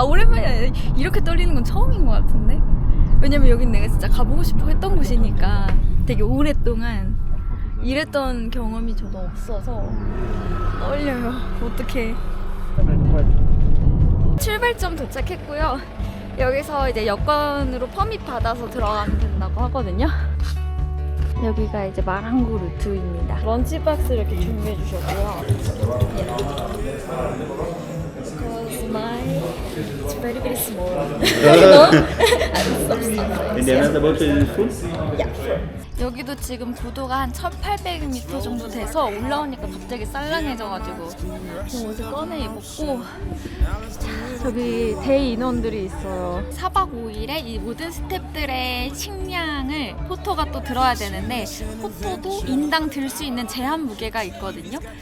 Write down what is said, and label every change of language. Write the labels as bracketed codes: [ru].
[ko] 오랜만이 아니라 이렇게 떨리는 건 처음인 것 같은데? 왜냐면 여긴 내가 진짜 가보고 싶어 했던 곳이니까 되게 오랫동안 이랬던 경험이 저도 없어서 떨려요. 어떡해. 출발점 도착했고요. 여기서 이제 여권으로 퍼밋 받아서 들어가면 된다고 하거든요. 여기가 이제 마랑구 루트입니다. 런치박스 이렇게 준비해 주셨고요. [en] Because my it's very very small. No? And the another bottle is full? [ko] 여기도 지금 고도가 한 1,800m 정도 돼서 올라오니까 갑자기 쌀랑해져가지고 옷을 꺼내 입었고, 저기 대인원들이 있어요. 4박 5일에 이 모든 스태프들의 식량을 포토가 또 들어야 되는데, 포토도 인당 들 수 있는 제한 무게가 있거든요.